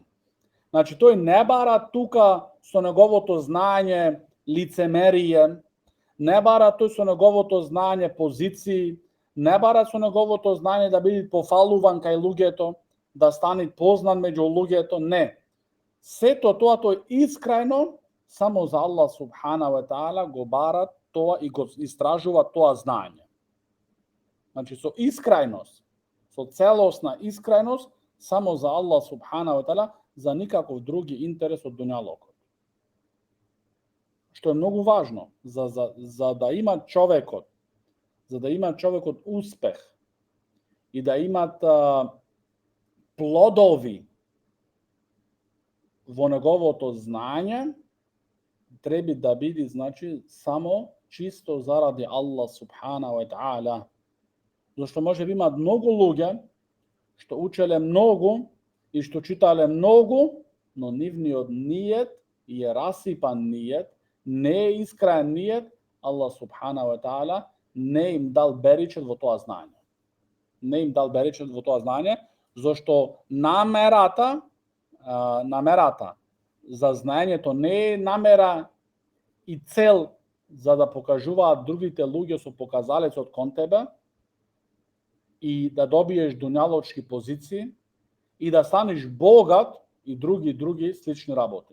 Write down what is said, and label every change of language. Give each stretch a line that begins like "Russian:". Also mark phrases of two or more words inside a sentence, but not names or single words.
Macedonian: Значи тој не бара тука со неговото знање лицемерие, не бара тој со неговото знање позиции, не бара со неговото знање да биде пофалуван кај луѓето, да стане познат меѓу луѓето, не. Сето тоа тој искрајно само за Аллах
Arabic: سبحانه وتعالى
Macedonian: го бара тоа и го истражува тоа знање. Значи со искрајност, со целосна искрајност само за Аллах
Arabic: سبحانه وتعالى,
Macedonian: за никаков други интерес од дуњалокот. Што е многу важно за да има човекот, успех и да имат плодови во неговото знање, треба да биде, значи, само чисто заради Аллах
Arabic: سبحانه وتعالى.
Macedonian: Зашто може би имат многу луѓе што учеле многу и што читале многу, но нивниот ниет е расипан ниет, не е искраен ниет, Аллах
Arabic: سبحانه وتعالى
Macedonian: не им дал беричет во тоа знање. Не им дал беричет во тоа знање, зашто намерата за знаењето не е намера и цел за да покажуваат другите луѓе со показалецот кон тебе и да добиеш дуњалочки позиции и да станеш богат и други слични работи.